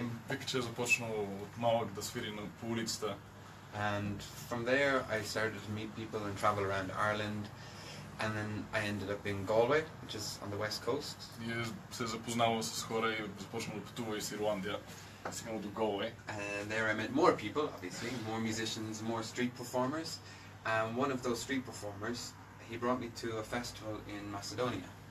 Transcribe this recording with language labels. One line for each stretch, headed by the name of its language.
Bulgarian: Вика, че е започнал от малък да свири по улицата.
English: And from there I started to meet people and travel around Ireland, and then I ended up in Galway, which is on the west coast.
Bulgarian: И се запознавал с хора и започнал да пътува из Ирландия, стигнал до Galway.
English: And there I met more people, obviously, more musicians, more street performers. And one of those street performers, he brought me to a festival in Macedonia.